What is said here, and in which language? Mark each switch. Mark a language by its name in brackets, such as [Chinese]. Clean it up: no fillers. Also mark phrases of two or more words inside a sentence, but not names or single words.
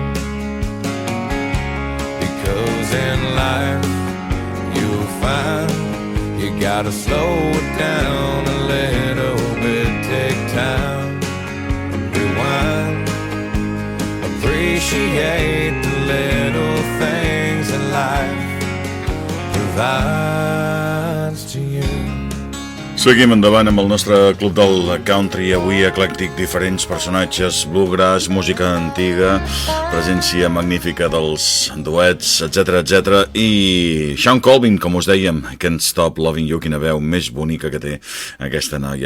[English] Because in life you'll find you gotta slow it down a little bit, take time, rewind, appreciate the little things in life provides to you. [Catalan] Seguim endavant amb el nostre Club del Country, avui eclèctic, diferents personatges, bluegrass, música antiga, presència magnífica dels duets, etc. I Sean Colvin, com us dèiem, Can't Stop Loving You, quina veu més bonica que té aquesta noia.